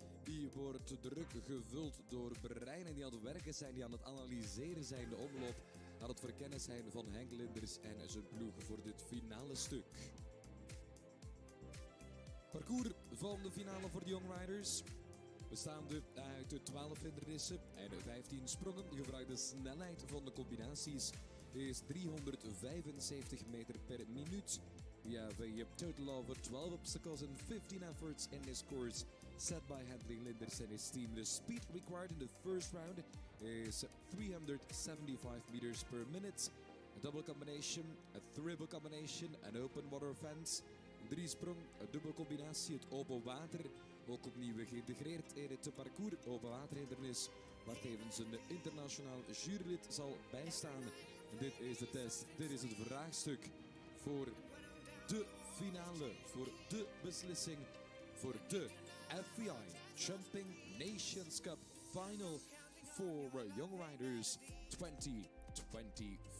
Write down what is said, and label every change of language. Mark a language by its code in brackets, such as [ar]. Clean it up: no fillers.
[nl] Die wordt druk gevuld door breinen die aan het werken zijn, die aan het analyseren zijn, de omloop, aan het verkennen zijn van Henk Linders en zijn ploeg voor dit finale stuk. Parcours van de finale voor de Young Riders. Bestaande uit 12 hindernissen en 15 sprongen. De gebruikte snelheid van de combinaties is 375 meter per minuut. [en] We have a total of 12 obstacles and 15 efforts in this course set by Henry Linders and his team. The speed required in the first round is 375 meters per minute. A double combination, a triple combination, an open water fence, [nl] een driesprong, een dubbele combinatie, het open water. Ook opnieuw geïntegreerd in het parcours, open waterhindernis, waar tevens een internationaal jurylid zal bijstaan. En dit is de test, dit is het vraagstuk voor de finale, voor de beslissing, voor de FEI Jumping Nations Cup Final for Young Riders 2024.